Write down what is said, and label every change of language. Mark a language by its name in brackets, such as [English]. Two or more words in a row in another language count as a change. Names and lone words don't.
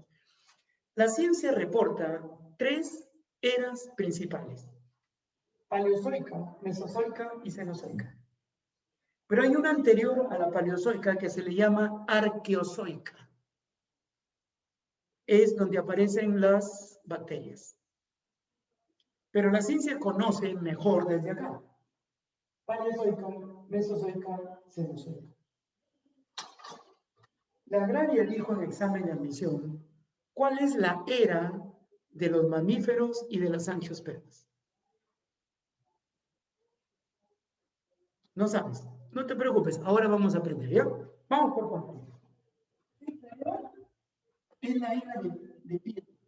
[Spanish] La ciencia reporta 3 eras principales: paleozoica, mesozoica y cenozoica. Pero hay una anterior a la paleozoica que se le llama arqueozoica. Es donde aparecen las bacterias. Pero la ciencia conoce mejor desde acá: paleozoica, mesozoica, cenozoica. La agraria dijo en examen de admisión: ¿cuál es la era de los mamíferos y de las angiospermas? No sabes. No te preocupes, ahora vamos a aprender, ¿ya? Vamos por partes. Esta era es la era de piedra.